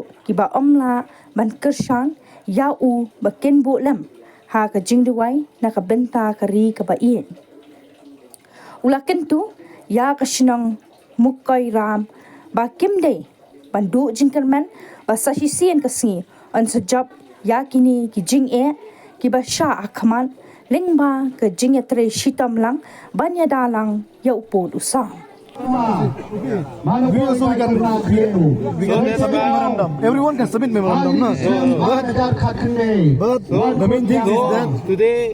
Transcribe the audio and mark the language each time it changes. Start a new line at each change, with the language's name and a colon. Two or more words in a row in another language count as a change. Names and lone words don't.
Khasi: kiba omla ban kershan ya u bakin bu lam ha ka jingduai naka benta kari ka bain ulaken tu ya kasinang Mukai Ram ba kimde bandu jingkerman ba sahisian kasi an sejab ya kini ki jing ki ba sha akman lingba ke jing tre shitam lang banya dalang ya upod usang
English: Everyone can submit memorandum, no? But the main thing is that today